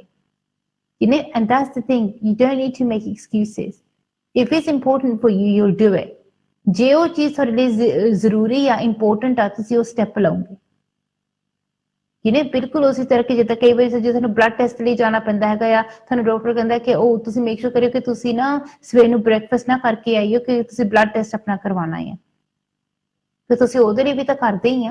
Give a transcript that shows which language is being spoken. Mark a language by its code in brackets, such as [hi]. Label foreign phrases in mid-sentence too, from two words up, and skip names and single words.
[en] You know, and that's the thing, you don't need to make excuses, if it's important for you, you'll do it। [pa] ਜੇ ਉਹ ਚੀਜ਼ ਤੁਹਾਡੇ ਲਈ ਜ਼ਰੂਰੀ ਆ, ਇੰਪੋਰਟੈਂਟ ਆ, ਤੁਸੀਂ ਉਹ ਸਟੈਪ ਲਓਗੇ। ਜਿਹਨੇ ਬਿਲਕੁਲ ਉਸੇ ਤਰ੍ਹਾਂ ਕਿ ਜਿੱਦਾਂ ਕਈ ਵਾਰੀ ਜੇ ਤੁਹਾਨੂੰ [en] blood test [pa] ਲਈ ਜਾਣਾ ਪੈਂਦਾ ਹੈਗਾ ਆ, ਤੁਹਾਨੂੰ ਡਾਕਟਰ ਕਹਿੰਦਾ ਕਿ ਉਹ ਤੁਸੀਂ [en] make sure [pa] ਕਰਿਓ ਕਿ ਤੁਸੀਂ ਨਾ ਸਵੇਰ ਨੂੰ ਬ੍ਰੇਕਫਾਸਟ ਨਾ ਕਰਕੇ ਆਈਓ ਕਿ ਤੁਸੀਂ [en] blood test [pa] ਆਪਣਾ ਕਰਵਾਉਣਾ ਹੈ, ਤੇ ਤੁਸੀਂ ਉਹਦੇ ਲਈ ਵੀ ਤਾਂ ਕਰਦੇ ਹੀ ਆ।